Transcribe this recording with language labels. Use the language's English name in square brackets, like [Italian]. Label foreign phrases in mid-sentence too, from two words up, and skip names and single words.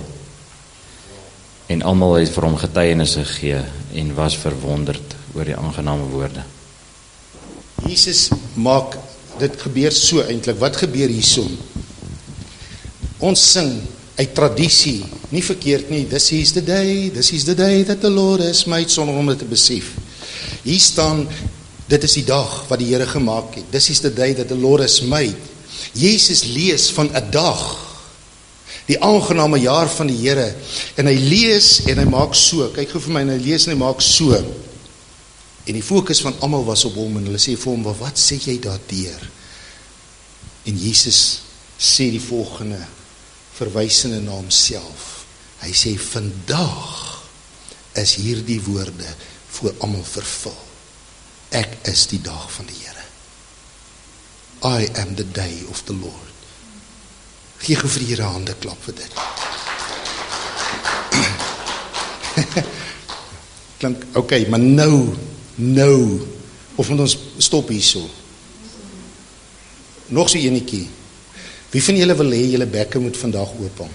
[Afrikaans] En almal het vir hom getuienis gegee en was verwonderd oor die aangename woorde. Jesus maak, dit gebeur so eintlik, wat gebeur hierso? Ons sing uit tradisie, nie verkeerd nie, [English] this is the day that the Lord has made, [Afrikaans] sonder om dit te besef. Hier staan, dit is die dag wat die Here gemaak het, [English] this is the day that the Lord has made. [Afrikaans] Jesus lees van 'n dag, die aangename jaar van die Here, en hy lees en hy maak so, kyk gou vir my, en hy lees en hy maak so, en die fokus van almal was op hom, en hulle sê vir hom, wat sê jy daardeur? En Jesus sê die volgende, verwysende na homself, hy sê, vandag is hierdie woorde voor almal vervul, ek is die dag van die Here, [English] I am the day of the Lord. [Afrikaans] Gee gou vir die Here hande klap vir dit. Klink, okay, maar nou, of moet ons stop hierso? Nog so enetjie. Wie van julle wil hê julle bekke moet vandag oop?